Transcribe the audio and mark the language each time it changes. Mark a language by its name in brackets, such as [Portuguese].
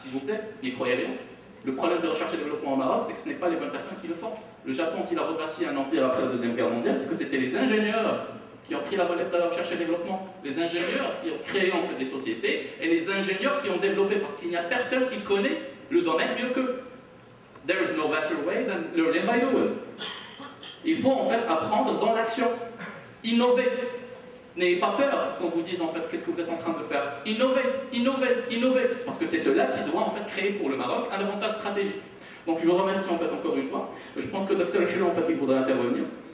[French] S'il vous plaît, n'y croyez rien. Le problème de recherche et développement au Maroc, c'est que ce n'est pas les bonnes personnes qui le font. Le Japon, s'il a rebâti un empire après la Deuxième Guerre mondiale, c'est que c'était les ingénieurs qui ont pris la relève de la recherche et développement. Les ingénieurs qui ont créé en fait des sociétés et les ingénieurs qui ont développé, parce qu'il n'y a personne qui connaît le domaine mieux qu'eux. [English] There is no better way than learning by doing. [French] Il faut en fait apprendre dans l'action, innover. N'ayez pas peur quand vous disent en fait qu'est-ce que vous êtes en train de faire. Innover, innover, innover. Parce que c'est cela qui doit en fait créer pour le Maroc un avantage stratégique. Donc je vous remercie en fait encore une fois. Je pense que Dr Chilo en fait il voudrait intervenir.